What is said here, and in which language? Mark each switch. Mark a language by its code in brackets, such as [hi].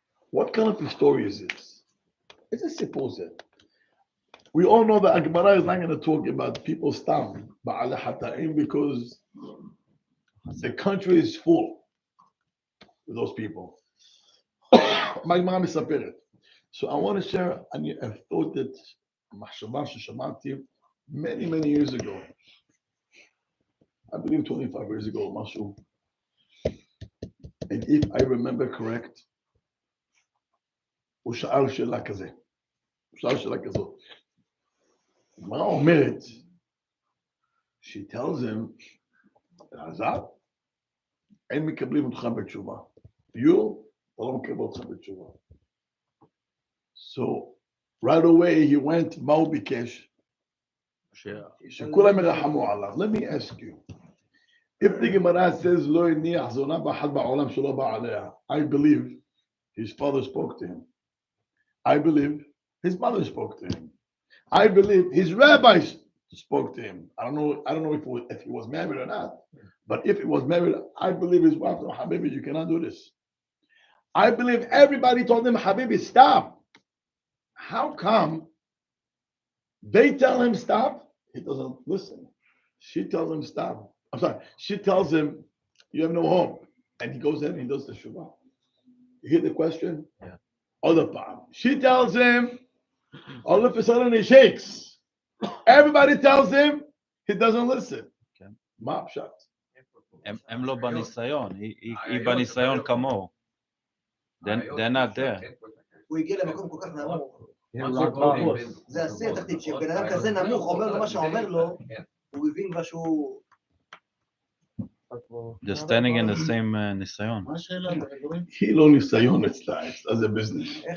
[en] What kind of a story is this? It's a simple thing. We all know that Gemara is not going to talk about people's stam, because the country is full with those people. My mom is separate. So I want to share a thought that many years ago, I believe 25 years ago, Mashu. And if I remember correct, [he] הוא שאל שאלה כזה. הוא שאל שאלה כזאת. מה אומרת? [en] She tells him, [he] אלעזר, אין מקבלים אותך בתשובה. You, אתה לא מקבל אותך בתשובה. [en] So, right away he went, [he] מה הוא ביקש? שכולם ירחמו עליו. [en] Let me ask you. If the Gemara says, [he] לא הניח זונה באחד בעולם שלא בא עליה, [en] I believe his father spoke to him. I believe his mother spoke to him. I believe his rabbis spoke to him. I don't know if he was married or not, but if he was married, I believe his wife told him, Habibi, you cannot do this. I believe everybody told him, Habibi, stop. How come they tell him stop? He doesn't listen. She tells him stop. I'm sorry. She tells him, you have no hope. And he goes in and he does the shuvah. You hear the question? Yeah. Other part. She tells him, all of a sudden he shakes. Everybody tells him, he doesn't listen. [he] מה הפשט? הם לא בניסיון, היא בניסיון כמוהו. [en] They're not there. [he] הוא הגיע למקום כל כך נמוך. זה עשי התחתית, שבן אדם כזה נמוך אומר לו מה שאומר לו, הוא הבין מה שהוא... [en] They're standing in the same ניסיון. [he] היא לא ניסיון אצלה, זה ביזנס.